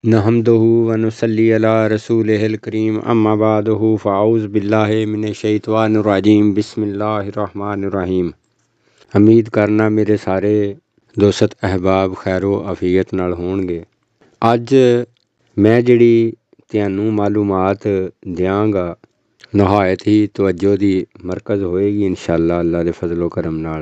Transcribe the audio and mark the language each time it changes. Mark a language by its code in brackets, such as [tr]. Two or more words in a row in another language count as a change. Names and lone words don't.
[ar] نحمده ونصلي على رسوله الكريم أما بعده فأعوذ بالله من الشيطان الرجيم بسم الله الرحمن الرحيم. [pa] امید کرنا میرے سارے دوست احباب خیر و عافیت نال ہون گے. اج میں جیہڑی تہانوں معلومات دیاں گا نہایت ہی توجہ دی مرکز ہووے گی ان شاء اللہ اللہ دے فضل و کرم نال.